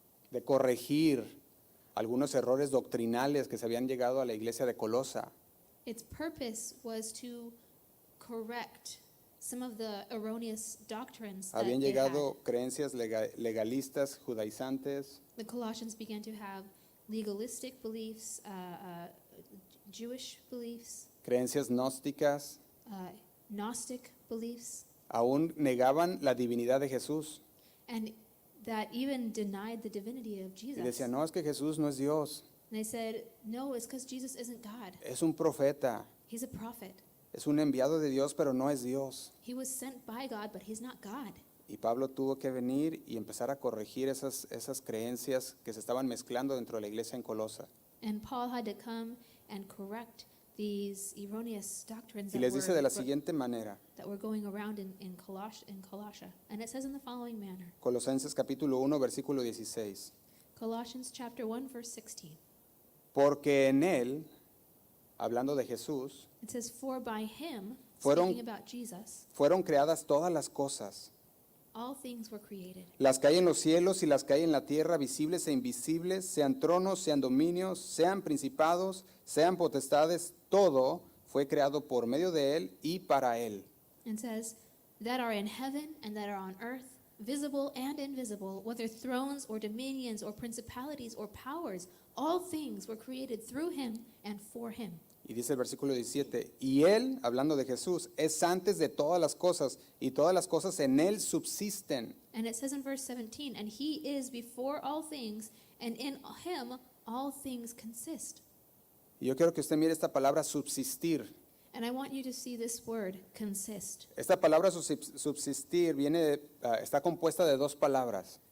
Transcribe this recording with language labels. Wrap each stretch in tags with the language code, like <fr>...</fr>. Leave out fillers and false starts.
<es>De corregir algunos errores doctrinales que se habían llegado a la iglesia de Colosa.</es> <en>its purpose was to correct some of the erroneous doctrines that</en> <es>Habían</es> <en>they had.</en> <es>llegado creencias legalistas, judaizantes,</es> <en>The Colossians began to have legalistic beliefs, Jewish beliefs,</en> <es>creencias gnósticas,</es> <en>Gnostic beliefs,</en> <es>aún negaban la divinidad de Jesús.</es> <en>and that even denied the divinity of</en> <es>Y</es> <en>Jesus.</en> <es>decían, no, es que Jesús no es Dios,</es> <en>And they said, no, it's because Jesus isn't God.</en> <es>es un profeta,</es> <en>He's a prophet.</en> <es>es un enviado de Dios, pero no es Dios.</es> <en>He was sent by God, but he's not God.</en> <es>Y Pablo tuvo que venir y empezar a corregir esas creencias que se estaban mezclando dentro de la iglesia en Colosa.</es> <en>And Paul had to come and correct these erroneous doctrines</en> <es>Y les dice de la siguiente manera,</es> <en>that were going around in Colossia. And it says in the following manner,</en> <es>Colosenses capítulo 1, versículo 16.</es> <en>Colossians chapter 1, verse 16.</en> <es>Porque en él, hablando de Jesús,</es> <en>It says, for by him,</en> <es>Fueron-</es> <en>speaking about Jesus,</en> <es>fueron creadas todas las cosas,</es> <en>all things were created.</en> <es>las que hay en los cielos y las que hay en la tierra, visibles e invisibles, sean tronos, sean dominios, sean principados, sean potestades, todo fue creado por medio de él y para él.</es> <en>And says, that are in heaven and that are on earth, visible and invisible, whether thrones or dominions or principalities or powers, all things were created through him and for him.</en> <es>Y dice el versículo 17, y él, hablando de Jesús, es antes de todas las cosas, y todas las cosas en él subsisten.</es> <en>And it says in verse 17, and he is before all things, and in him all things consist.</en> <es>Y yo quiero que usted mire esta palabra subsistir.</es> <en>And I want you to see this word, consist.</en> <es>Esta palabra subsistir está compuesta de dos palabras.</es>